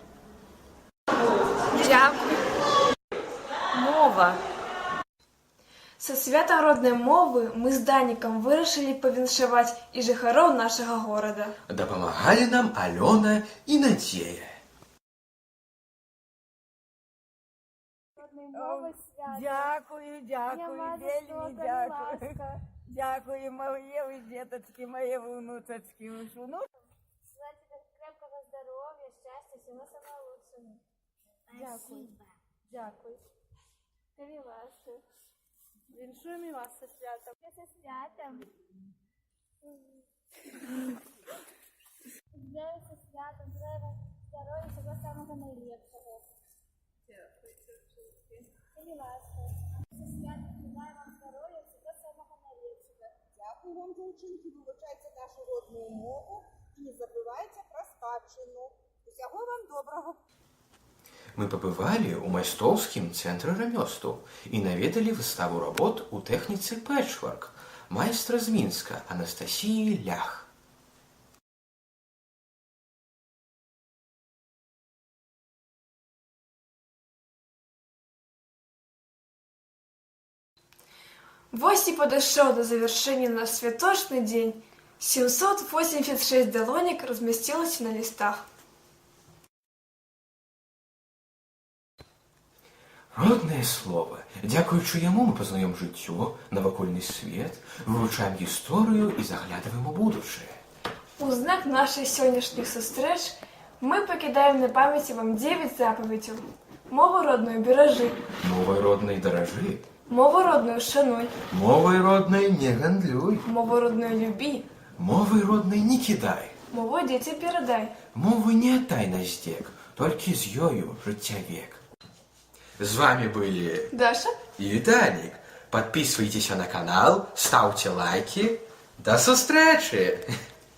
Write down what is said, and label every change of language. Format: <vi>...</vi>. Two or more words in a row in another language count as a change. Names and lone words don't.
<be>Дзякуй. Мова. Са святам роднай мовы мы з Данікам вырашылі павіншаваць і жыхароў нашага горада. Дапамагалі нам Алёна і Надзея.</be> <uk>нове свято. Дякую, дякую, Дня вельми Мазовського дякую. Ласка. Дякую,</uk> <ru>мои вы деточки, мои вы внучечки. Ну, Желаю тебе крепкого</ru> <uk>здоров'я, щастя, всього</uk> <ru>самого лучшого.</ru> <uk>дякую. Дякую. Тобі ласка. Віншуємо і вас зі святом. Зі святом. Здравия зі святом,</uk> <ru>желаю вам</ru> <uk>здоров'я, всього самого найліпшого. Дякую, тобі ласка. Зі святом,</uk> <ru>желаю вам</ru> <uk>здоров'я, всього самого найліпшого. Дякую вам, дівчинки, вивчайте нашу родну мову і не забувайте про спадщину. Усього вам доброго.</uk> <be>Мы побывали у майстроўскім цэнтры рамёстваў і наведалі выставу работ у тэхніцы пэтчворк майстра з Мінска Анастасіі Лях.</be> <ru>Вось и подошел до завершения наш святочный день. 786 долонек разместилось на листах.</ru> <be>Роднае слово. Дзякуючы яму мы пазнаём жыццё, навакольны свет, вывучаем гісторыю і заглядываем у будучае.</be> <ru>У знак наших сегодняшних сустрэч мы покидаем на памяти вам 9 заповедей.</ru> <be>Мову родную бережи, Мовай роднай даражы, мову родную шануй, мовай роднай не гандлюй, мову родную люби, мовай роднай не кідай, мову дзецям перадай. мовы не аддай на здзек, толькі з ёю жыцця век.</be> <ru>З вами были Даша? и Виталик. Подписывайтесь на канал, ставьте лайки. До встречи!</ru>